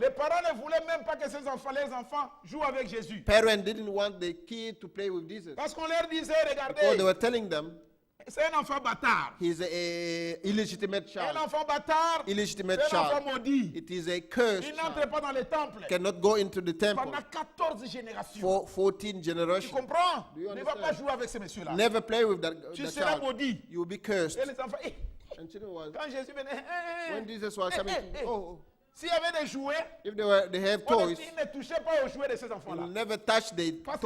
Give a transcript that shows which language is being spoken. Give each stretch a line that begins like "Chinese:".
French: les parents ne voulaient même pas que les enfants jouent avec Jésus.
English: parents didn't want the kid to play with Jesus
French: Parce qu'on leur disait,
English: because they
French: regardez,
English: were telling them
French: c'est un enfant bâtard.
English: he's a illegitimate
French: Un
English: child.
French: enfant bâtard,
English: Illegitimate
French: c'est un enfant
English: child.
French: maudit.
English: It is a cursed
French: Il n'entre
English: child.
French: pas dans le temple.
English: Cannot go into the temple
French: Pendant 14 générations.
English: for 14
French: Tu
English: generations.
French: comprends?
English: Do you
French: Ne va
English: understand?
French: pas jouer avec ces messieurs-là.
English: Never play with that
French: Tu
English: that
French: seras
English: child.
French: maudit.
English: You will be cursed.
French: Et les enfants,
English: And children was
French: quand Jésus venait,
English: when Jesus was coming. Oh,
French: s'il y avait des jouets,
English: if they have toys,
French: il ne touchait pas aux jouets de ces
English: he
French: enfants-là.
English: will never touch the
French: Parce que